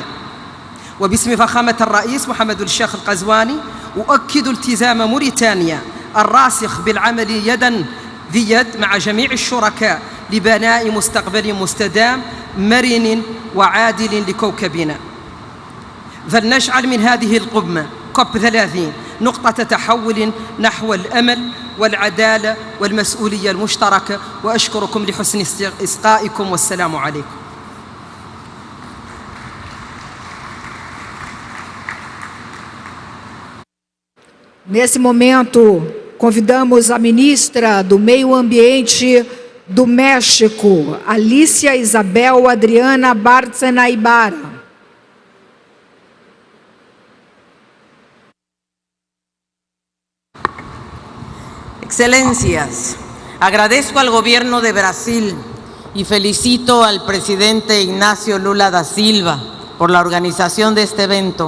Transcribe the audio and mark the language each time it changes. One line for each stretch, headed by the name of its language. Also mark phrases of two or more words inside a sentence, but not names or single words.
Arabic: وباسم فخامة الرئيس محمد الشيخ القزواني أؤكد التزام موريتانيا الراسخ بالعمل يداً في يد مع جميع الشركاء لبناء مستقبل مستدام مرن وعادل لكوكبنا. فلنجعل من هذه القمة COP30 نقطة تحول نحو الأمل والعدالة والمسؤولية المشتركة، وأشكركم لحسن إصغائكم والسلام عليكم.
Portuguese: Nesse momento, convidamos a ministra do Meio Ambiente do México, Alicia Isabel Adriana Bárcena Ibarra.
Spanish: Excelencias, agradezco al Gobierno de Brasil y felicito al presidente Ignacio Lula da Silva por la organización de este evento.